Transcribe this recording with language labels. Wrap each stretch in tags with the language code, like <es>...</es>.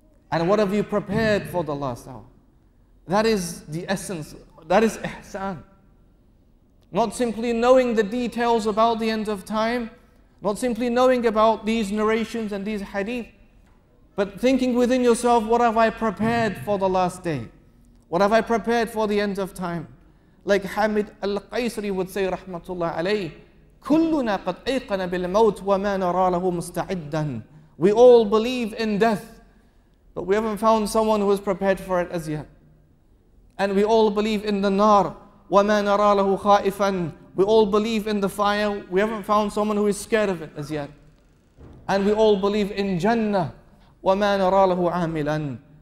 <en>And what have you prepared for the last hour? That is the essence, that is ihsan. Not simply knowing the details about the end of time, not simply knowing about these narrations and these hadith, but thinking within yourself, what have I prepared for the last day? What have I prepared for the end of time? Like Hamid al-Qaisri would say, rahmatullah alayh,</en> <ar>كُلُّنَا قَدْ أَيْقَنَ بِالْمَوْتِ وَمَا نَرَى لَهُ مُسْتَعِدًّا.</ar> <en>We all believe in death, but we haven't found someone who is prepared for it as yet. And we all believe in the nar,</en> <ar>وَمَا نَرَى لَهُ خَائِفًا.</ar> <en>We all believe in the fire, we haven't found someone who is scared of it as yet. And we all believe in Jannah,</en> <ar>وَمَا نَرَى لَهُ عَامِلًا.</ar>